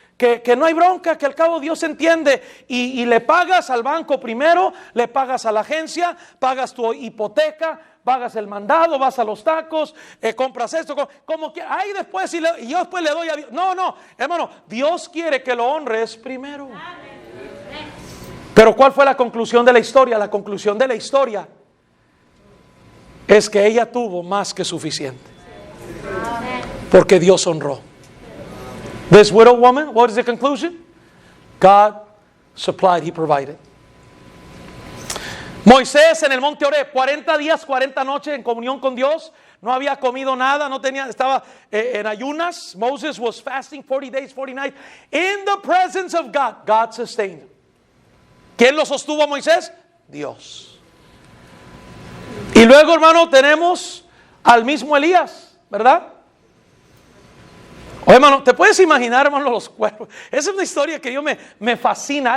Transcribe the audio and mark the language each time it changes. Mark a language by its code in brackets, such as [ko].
[es] que no hay bronca, que al cabo Dios entiende, y le pagas al banco primero, le pagas a la agencia, pagas tu hipoteca, pagas el mandado, vas a los tacos, compras esto, como que ahí después, y yo después le doy a Dios. No, hermano, Dios quiere que lo honres primero. Pero ¿cuál fue la conclusión de la historia? La conclusión de la historia es que ella tuvo más que suficiente, porque Dios honró. [en] This widow woman, what is the conclusion? God supplied, He provided. [es] Moisés en el monte Oreb, 40 días, 40 noches en comunión con Dios. No había comido nada, estaba en ayunas. [en] Moses was fasting 40 days, 40 nights. In the presence of God, God sustained him. [es] ¿Quién lo sostuvo a Moisés? Dios. Y luego, hermano, tenemos al mismo Elías, ¿verdad? Oye, hermano, ¿te puedes imaginar, hermano, los cuervos? Esa es una historia que yo me fascina.